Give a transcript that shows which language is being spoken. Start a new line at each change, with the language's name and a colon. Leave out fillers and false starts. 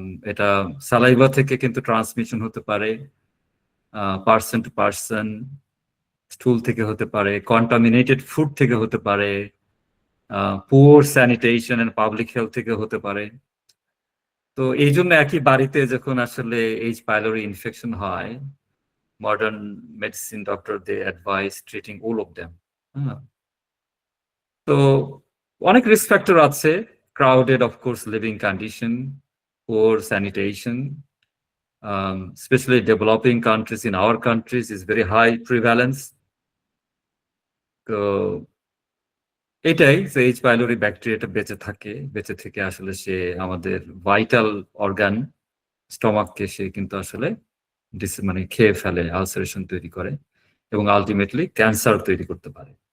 Bangla: এটা সালাইভা থেকে কিন্তু ট্রান্সমিশন হতে পারে, পার্সন টু পার্সন, স্টুল থেকে হতে পারে, কন্টামিনেটেড ফুড থেকে হতে পারে, poor sanitation and public health থেকে হতে পারে। তো এই জন্য একই বাড়িতে যখন আসলে এইচ পাইলোরি ইনফেকশন হয়,
English: Modern medicine doctor they advise treating all of them.
Bangla: তো অনেক রিস্ক ফ্যাক্টর আছে, crowded of course living condition,
English: poor sanitation, especially developing countries, in our countries is very high prevalence।
Bangla: তো এটাই যে এইচ পাইলোরি ব্যাকটেরিয়াটা বেঁচে থেকে আসলে সে আমাদের ভাইটাল অর্গান স্টমাককে সে কিন্তু আসলে মানে খেয়ে ফেলে, আলসারেশন তৈরি করে এবং আলটিমেটলি ক্যান্সার তৈরি করতে পারে।